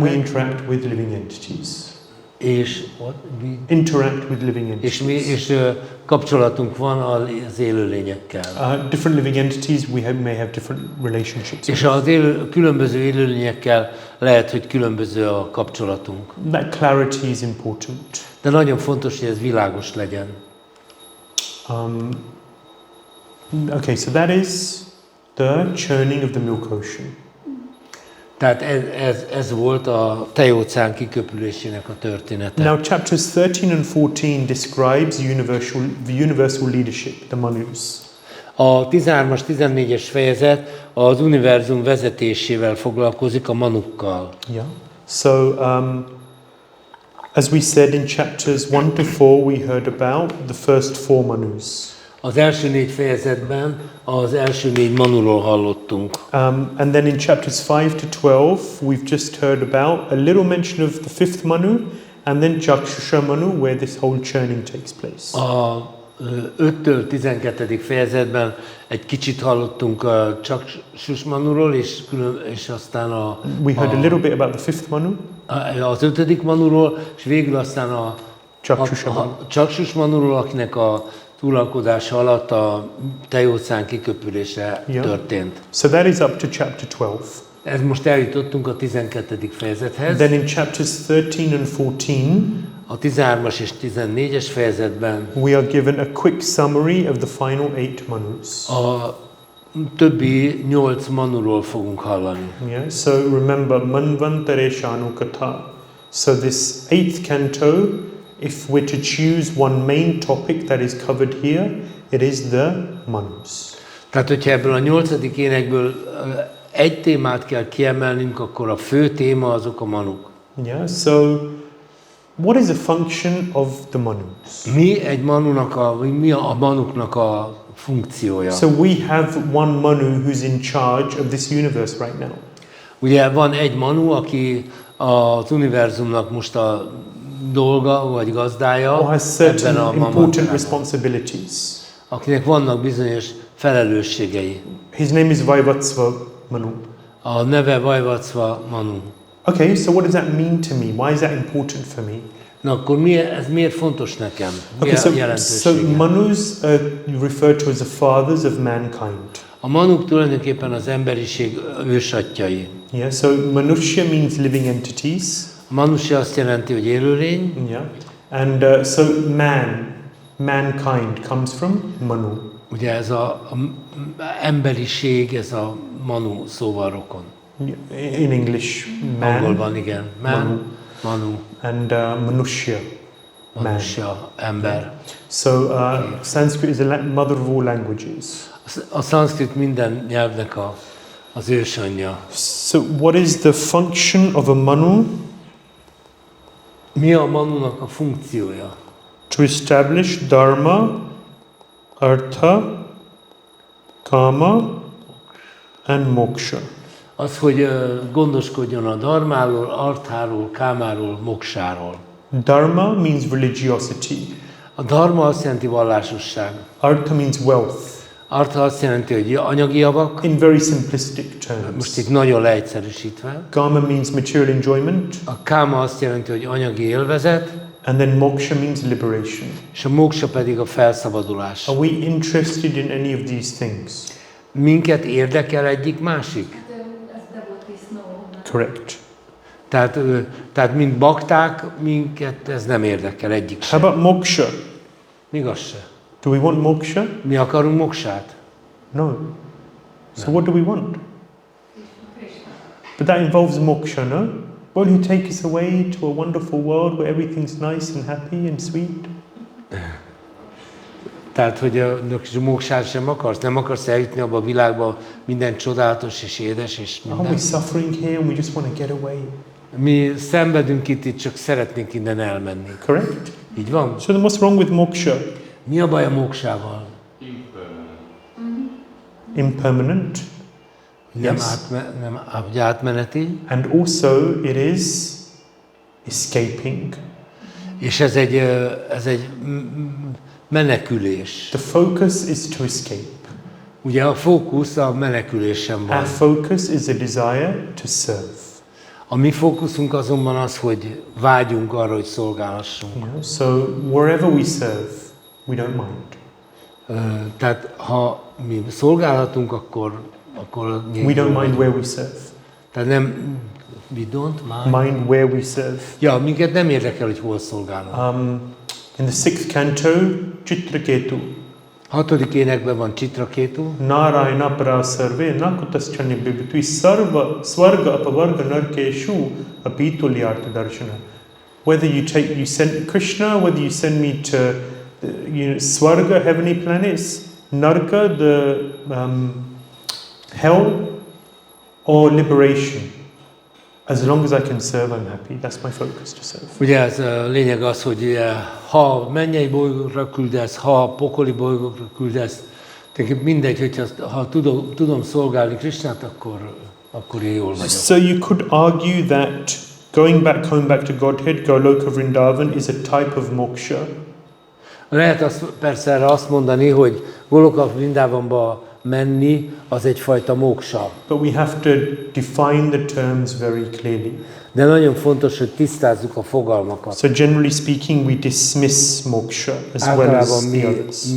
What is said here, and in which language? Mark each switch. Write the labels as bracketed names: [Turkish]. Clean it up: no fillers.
[English] And we interact with living entities. [Hungarian] És [English] interact with living entities. [Hungarian] És kapcsolatunk van az élőlényekkel. [English] Different living entities may have different relationships. [Hungarian] És az különböző élőlényekkel lehet, hogy különböző a kapcsolatunk. [English] That clarity is important. [Hungarian] De nagyon fontos, hogy ez világos legyen. [English] Okay, so that is the churning of the milk ocean. [Hungarian] Tehát ez volt a tejóceán kiköpülésének a története. [English] Now chapters 13 and 14 describes the universal leadership, the Manus. [Hungarian] A 13-as, 14-es fejezet az univerzum vezetésével foglalkozik, a Manukkal. [English] Yeah. So as we said in chapters 1 to 4 we heard about the first 4 Manus. [Hungarian] Az első 4 fejezetben az első 4 Manuról hallottunk. [English] And then in chapters 5 to 12 we've just heard about a little mention of the 5th Manu and then Chakshusha Manu where this whole churning takes place. [Hungarian] A 5-től 12. fejezetben egy kicsit hallottunk a Chakshus Manuról, és aztán [English] we heard a little bit about the 5th Manu. [Hungarian] Az 5. Manuról, és végül aztán a Chakshus Manuról, akinek a uralkodása alatt a tejóceán kiköpülése történt. [English] So that is up to chapter 12. [Hungarian] Ez most eljutottunk a 12. fejezethez. [English] Then in chapters 13 and 14 [Hungarian] a 13-as és 14-es fejezetben [English] we are given a quick summary of the final 8 Manus. [Hungarian] A többi 8 Manuról fogunk hallani. [English] Yeah, so remember Manvantare Shanukatha. So this 8th canto, if we're to choose one main topic that is covered here, it is the Manus. [Hungarian] Tehát, hogyha ebből a 8. énekből egy témát kell kiemelnünk, akkor a fő téma azok a Manuk. [English] Yeah, so what is the function of the Manus? [Hungarian] Mi a Manuknak a funkciója? [English] So we have one Manu who's in charge of this universe right now. [Hungarian] Ugye van egy Manu, aki az univerzumnak most a dolga vagy gazdája ebben a [English] important responsibilities. [Hungarian] Akinek vannak bizonyos felelősségei. [English] His name is Vaivatsva Manu. [Hungarian] A neve Vaivatsva Manu. [English] Okay, so what does that mean to me? Why is that important for me? [Hungarian] Na akkor ez miért fontos nekem? [English] Okay, so Manus referred to as the fathers of mankind. [Hungarian] A Manuk tulajdonképpen az emberiség ősatyjai. [English] Yeah, so Manusya means living entities. [Hungarian] Manusya azt jelenti, hogy élőlény. [English] Yeah. And so mankind comes from Manu. [Hungarian] Ugye ez a emberiség, ez a Manu szóval rokon. [English] In English, man. [Hungarian] Angolban igen. [English] Manu. And Manusya. [Hungarian] manusya, ember. [English] So Sanskrit is the mother of all languages. [Hungarian] A szanszkrit minden nyelvnek az ősanyja. [English] So what is the function of a manu? [Hungarian] Mi a manunak a funkciója? [English] To establish dharma, artha, kama and moksha. [Hungarian] Az, hogy gondoskodjon a dharmáról, artháról, kámáról, moksáról. [English] Dharma means religiosity. [Hungarian] A dharma azt jelenti vallásosság. [English] Artha means wealth. [Hungarian] Artha azt jelenti, hogy anyagi javak. [English] In very simplistic terms. [Hungarian] Most itt nagyon leegyszerűsítve. [English] Kama means material enjoyment. [Hungarian] A káma azt jelenti, hogy anyagi élvezet. [English] And then moksha means liberation. [Hungarian] És a moksa pedig a felszabadulás. [English] Are we interested in any of these things? [Hungarian] Minket érdekel egyik másik? [English] Ez devotees know. Correct. [Hungarian] Tehát mint bakták, minket ez nem érdekel egyik [English] How [Hungarian] sem. [English] about moksha? [Hungarian] Míg az se. [English] Do we want moksha? [Hungarian] Mi akarunk moksát? [English] No. So what do we want? But that involves moksha, no? Won't he take us away to a wonderful world where everything's nice and happy and sweet? [Hungarian] Tehát, hogy a moksát sem akarsz? Nem akarsz eljutni abba a világba, minden csodálatos és édes és [English] Aren't we [Hungarian] minden? [English] suffering here and we just want to get away? [Hungarian] Mi szenvedünk itt, csak szeretnénk innen elmenni. [English] Correct? [Hungarian] Így van? [English] So then what's wrong with moksha? [Hungarian] Mi a baj a moksával? [English] Impermanent. [Hungarian] Nem, [English] Yes. [Hungarian] nem átmeneti. [English] And also it is escaping. [Hungarian] És ez egy menekülés. [English] The focus is to escape. [Hungarian] Ugye a fókusz a menekülésen van. [English] Our focus is a desire to serve. [Hungarian] A mi fókuszunk azonban az, hogy vágyunk arra, hogy szolgálhassunk. [English] You know? So wherever we serve, we don't mind. [Hungarian] Tehát ha mi szolgálhatunk, akkor [English] We don't mind where we serve. [Hungarian] Tehát nem, [English] we don't mind. Mind where we serve. [Hungarian] Ja, minket nem érdekel, hogy hol szolgálunk. [English] In the 6th canto, Chitraketu. [Hungarian] 6. énekben van Chitraketu. [Sanskrit] Narayana para sarve nakutaschani bibitui sarva swarga apavarga narkeshu apitulyartha darshana. [English] Whether you send Krishna, whether you send me to Swarga, heavenly planets, Narka, the hell, or liberation. As long as I can serve, I'm happy. That's my focus, to serve. [Hungarian] Ugye ez a lényeg az, hogy ha mennyei bolygókra küldesz, ha pokoli bolygókra küldesz, tehát mindegy, ha tudom szolgálni Krisnát, akkor én jól vagyok. [English] So you could argue that going back home, back to Godhead, Goloka Vrindavan, is a type of moksha. [Hungarian] Lehet persze erre azt mondani, hogy Goloka Vrindavanba menni az egyfajta moksa. [English] But we have to define the terms very clearly. [Hungarian] De nagyon fontos, hogy tisztázzuk a fogalmakat. [English] So generally speaking, we dismiss moksha as well as the others.